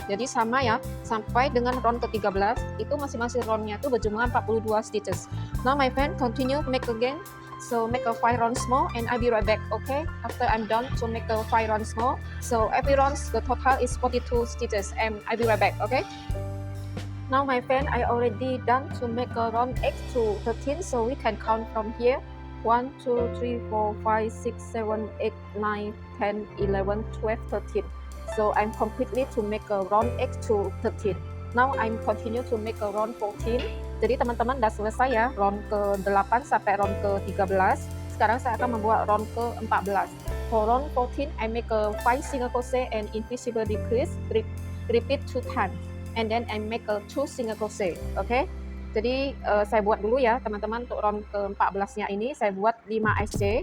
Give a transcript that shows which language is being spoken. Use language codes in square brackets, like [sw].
[id] Jadi sama ya, sampai dengan round ke-13 itu masing-masing roundnya itu berjumlah 42 stitches. [en] Now my friend, continue make again. So make a 5 rounds more and I'll be right back, okay? After I'm done to make a 5 rounds more. So every round the total is 42 stitches and I'll be right back, okay? Now my friend, I already done to make a round 8 to 13, so we can count from here. 1 2 3 4 5 6 7 8 9 10 11 12 13. So I'm completely to make a round 8 to 13. Now I'm continue to make a round 14. [id] Jadi teman-teman udah selesai ya round ke-8 sampai round ke-13. Sekarang saya akan membuat round ke-14. [en] For round 14 I make a 5 single crochet and invisible decrease, repeat 2 times and then I make a 2 single crochet. Okay? [id] Jadi saya buat dulu ya teman-teman untuk round ke-14 nya ini saya buat 5 SC.